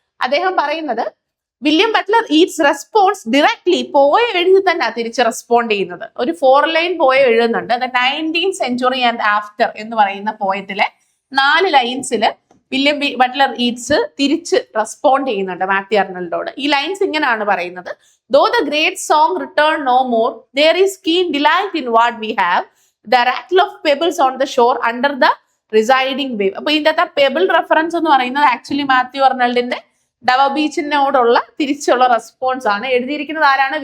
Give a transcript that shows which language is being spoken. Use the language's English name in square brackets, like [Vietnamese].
[Malayalam] അദ്ദേഹം പറയുന്നത്, William Buttler Eats response directly, പോയ എഴുതി തന്നെ തിരിച്ച് റെസ്പോണ്ട് ചെയ്യുന്നത്. ഒരു 4 ലൈൻ പോയ എഴുതുന്നുണ്ട്. The 19th century and after എന്ന് പറയുന്ന പോയത്തിലെ 4 ലൈൻസിൽ വില്യം ബട്ട്ലർ ഈറ്റ്സ് തിരിച്ച് റെസ്പോണ്ട് ചെയ്യുന്നുണ്ട് മാത്യു അർണൾഡോട്. ഈ ലൈൻസ് ഇങ്ങനെയാണ് പറയുന്നത്: [English] Though the great song return no more, there is keen delight in what we have, the rattle of pebbles on the shore under the residing wave. [Malayalam] അപ്പൊ ഇതിന്റെ pebble reference എന്ന് പറയുന്നത് actually Mathew അർണൾഡിന്റെ ഡവർ ബീച്ചിനോടുള്ള തിരിച്ചുള്ള response ആണ്. എഴുതിയിരിക്കുന്നത് ആരാണ്?